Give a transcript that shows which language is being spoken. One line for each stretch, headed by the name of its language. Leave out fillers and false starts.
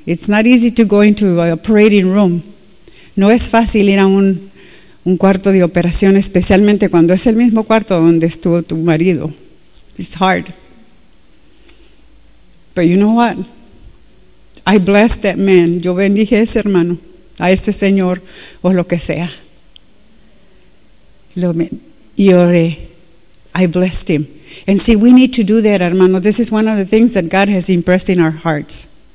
English: It's not easy to go into an operating room.
Spanish: No es fácil ir a un cuarto de operación, especialmente cuando es el mismo cuarto donde estuvo tu marido.
English: It's hard. But you know what? I blessed that man.
Spanish: Yo bendije a ese hermano, a ese señor, o lo que sea. Y oré.
English: I blessed him. And see, we need to do that, hermano. This is one of the things that God has impressed in our hearts.